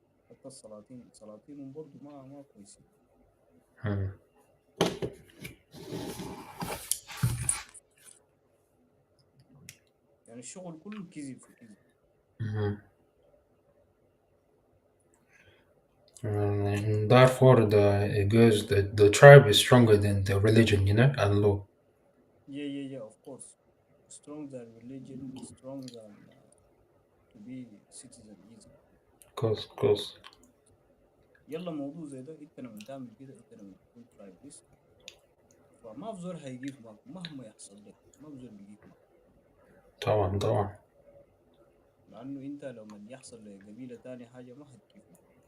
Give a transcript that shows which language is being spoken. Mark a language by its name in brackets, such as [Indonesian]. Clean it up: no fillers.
[Arabic] حتى سلاطينهم برضه ما كويسين. يعني الشغل كله كذب في كذب. [English] In Darfur, the tribe is stronger than the religion, and law. Yeah, of course. Strong than religion, strong than to be citizen easy. Of course. [Arabic] يلا موضوع زي ده انت لما تعمل كده، انت لما تكون ترايبلست فما في زول هيجيك معك مهما يحصل لك، ما في زول بيجيك معك. طبعا. لانه انت لما يحصل لقبيله تانية حاجه ما هتجيك معك.